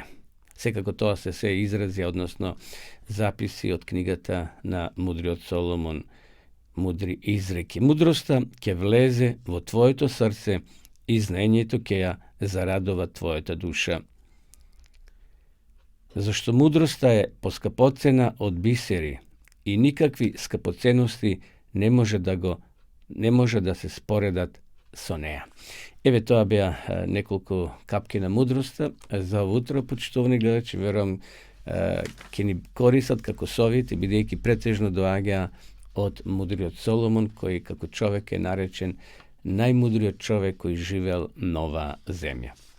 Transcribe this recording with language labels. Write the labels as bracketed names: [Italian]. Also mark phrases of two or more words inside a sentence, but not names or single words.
[Macedonian] Секако тоа се изрази, односно записи од книгата на мудриот Соломон, мудри изреки. Мудроста ќе влезе во твоето срце и знаењето ќе ја зарадува твојата душа. Зашто мудроста е поскапоцена од бисери и никакви скапоцености не може да се споредат со неа. Еве тоа беа неколку капки на мудроста за утро, почитувани гледачи, верувам ќе ни користат како совети, бидејќи претежно доаѓа од мудриот Соломон, кој како човек е наречен најмудриот човек кој живеел на оваа земја.